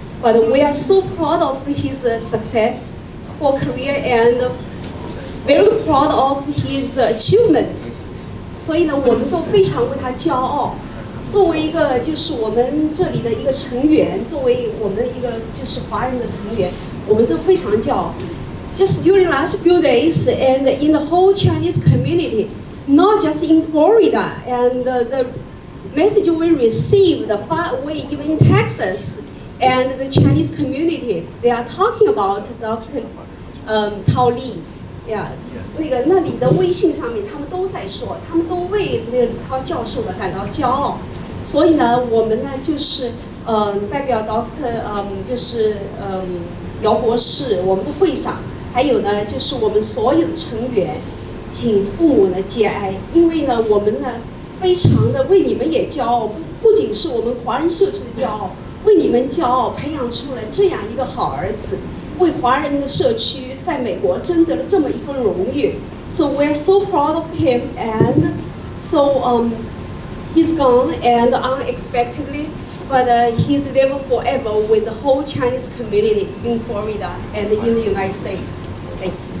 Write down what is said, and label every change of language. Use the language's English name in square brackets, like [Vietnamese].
[English] But we are so proud of his success for career and very proud of his achievement. [Chinese] 所以呢，我们都非常为他骄傲。作为一个就是我们这里的一个成员，作为我们一个就是华人的成员，我们都非常骄傲。 [English] Just during last few days and in the whole Chinese community, not just in Florida, and the message we received far away, even in Texas, and the Chinese community, they are talking about Dr. Tao Li. Yeah. [Chinese] 那里的微信上面，他们都在说，他们都为那个李涛教授的感到骄傲。所以呢，我们呢就是代表 Dr. 姚博士，我们的会长，还有呢就是我们所有的成员，请父母呢节哀，因为呢，我们呢非常的为你们也骄傲，不仅是我们华人社区的骄傲，为你们骄傲，培养出了这样一个好儿子，为华人的社区在美国争得了这么一份荣誉。 [English] So we're so proud of him, and so he's gone and unexpectedly, but he's lived forever with the whole Chinese community in Florida and in the United States. Thank you.